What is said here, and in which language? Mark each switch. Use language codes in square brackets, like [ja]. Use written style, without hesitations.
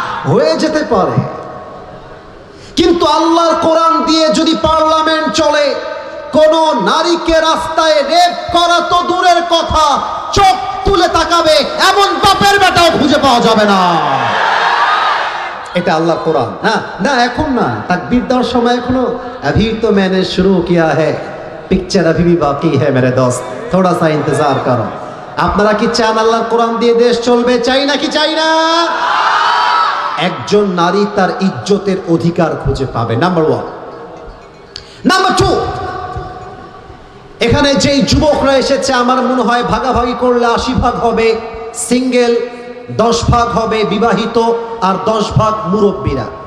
[bn] হয়ে যেতে পারে, কিন্তু আল্লাহর কোরআন দিয়ে যদি পার্লামেন্ট চলে, কোন নারীকে রাস্তায় রেপ করা তো দূরের কথা, চোখ তুলে তাকাবে এমন বাপের বেটাও খুঁজে পাওয়া যাবে না। এটা আল্লাহর কোরআন। হ্যাঁ না, এখন না, তাকবীর দেওয়ার সময় এখনো [hi] अभी तो मैंने शुरू किया है, पिक्चर अभी भी बाकी है मेरे दोस्त, थोड़ा सा इंतजार करो। [bn] আপনারা কি চান আল্লাহর কোরআন দিয়ে দেশ চলবে? চাই নাকি চাই না? একজন নারী তার ইজ্জতের অধিকার খুঁজে পাবে, নাম্বার 1। নাম্বার 2, এখানে যেই যুবকরা এসেছে আমার মনে হয় ভাগাভাগি করলে 80 ভাগ হবে সিঙ্গেল, 10 ভাগ হবে বিবাহিত, আর 10 ভাগ মুরব্বীরা।